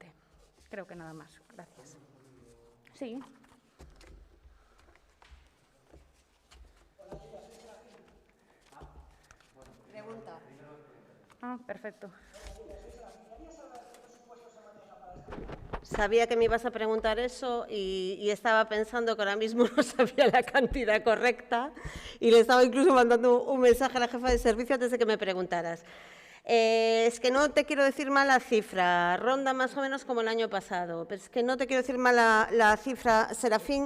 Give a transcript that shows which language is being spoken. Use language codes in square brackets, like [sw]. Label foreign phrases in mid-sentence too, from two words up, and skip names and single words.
[gl] Creo que nada máis. Gracias. Sí. [es] Pregunta. Perfecto. Sabía que me ibas a preguntar eso y estaba pensando que ahora mismo no sabía la cantidad correcta y le estaba incluso mandando un mensaje a la jefa de servicio antes de que me preguntaras. Es que no te quiero decir mal la cifra, ronda más o menos como el año pasado, pero es que no te quiero decir mal la cifra, Serafín.